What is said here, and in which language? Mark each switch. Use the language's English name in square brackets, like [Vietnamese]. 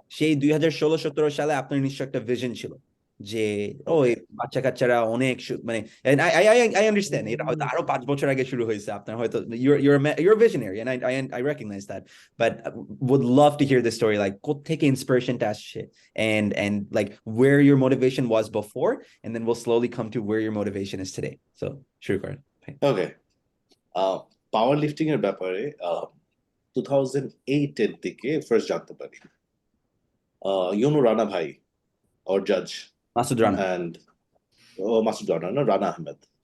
[Bangla] সেই 2016-17 সালে আপনার নিশ্চয় একটা ভিশন ছিল যে ওই বাচ্চা কাচ্চারা অনেক মানে [English] and I understand [Bangla] এটা হয়তো আরো 5 বছর আগে শুরু হয়েছে আপনার হয়তো [English] you're a visionary and I recognize that, but would love to hear the story, like [Bangla] কোত্থেকে inspirationটা আসছে [English] and like where your motivation was before, and then we'll slowly come to where your motivation is today. [Bangla] So শুরু করেন. [English] Okay. [Bangla] পাওয়ার lifting এর ব্যাপারে 2008 এর দিকে first জানতে পারি। [English] রানা ভাই or judge Masood Rana and Masood Rana, no, Rana Ahmed.